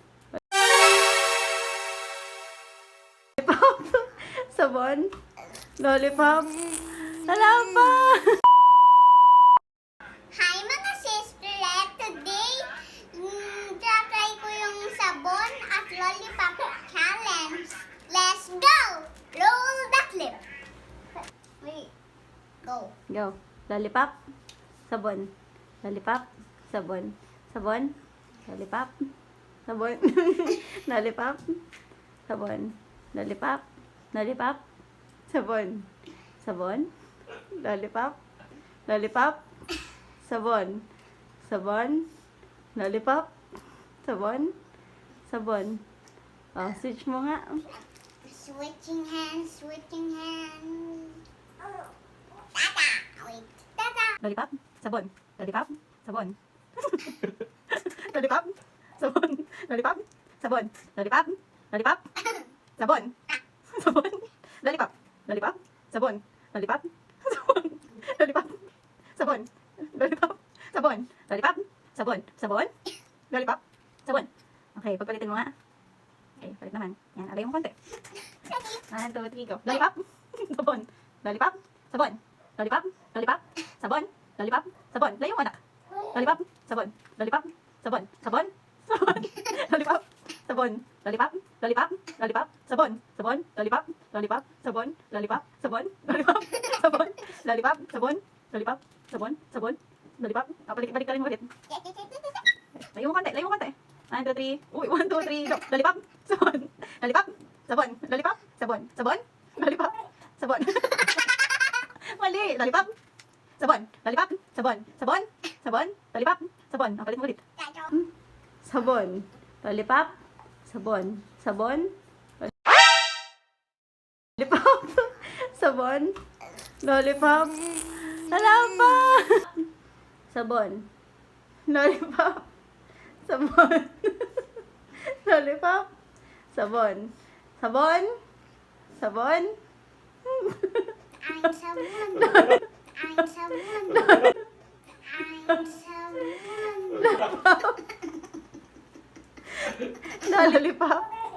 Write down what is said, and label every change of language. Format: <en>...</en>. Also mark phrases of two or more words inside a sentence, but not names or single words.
<tl>Lollipop. Sabon. Lollipop. Wala pa. Hi mga sister! Today, try ko yung sabon at lollipop challenge.</tl> <en>Let's go! Roll the clip. Wait. Go. Go. Lollipop.</en> <tl>Sabon. Lollipop. Sabon. Sabon. Lollipop. Sabon. Lollipop. Sabon. Lollipop. Lollipop. Sabon. Sabon. Lollipop. Lollipop. Sabon. Sabon. Lollipop. Sabon. Sabon. Oh, switch mo nga.</tl> <en>Switching hands, switching hands. Tata! Wait. Tata!</en> <tl>Lollipop. Sabon. Lollipop. Sabon. Lollipop. Sabon. Lollipop. Sabon. Lollipop. Lollipop. Sabon. Sabon. Lollipop. Lollipop. Sabon. Lollipop. Sabon. Lollipop. Sabon. Lollipop. Sabon. Lollipop. Sabon. Sabon. Lollipop. Sabon. Okay, pagpalitin mo nga. Okay, palit naman. Yan, alay mo konti. 1, 2, 3, go. Lollipop. Sabon. Lollipop. Sabon. Lollipop. Lollipop. Sabon. Lollipop. Sabon. Layo mo, anak. Lollipop. Sabon. Lollipop. Sabon. Sabon. Sabon. Lollipop. Sabon. Lollipop. Lollipop. Lollipop. Sabon. Sabon. Lollipop. Lollipop. Sabon. Lollipop. Sabon. Lollipop. Sabon. Lollipop. Sabon. Lollipop. Sabon. Sabon. Lollipop. Balik ka rin ulit. Layo mo konti. Layo mo konti. 1, 2, 3. Uy, 1, 2, 3, go. Lollipop. Sabon. Lollipop. Sabon. Lollipop. Sabon. Sabon. Lollipop. Sabon. Mali. Lollipop. Sabon. Lollipop. Sabon. Sabon. Sabon. Lollipop. Sabon. Palit mo ulit. Sabon. Lollipop. Sabon. Sabon. Lollipop. Sabon. Lollipop. Wala pa. Sabon. Lollipop. Sabon. Lollipop. Sabon. Sabon. Sabon.</tl> <en>I'm someone. I'm someone. I'm someone.</en> <tl>Lollipop.</tl>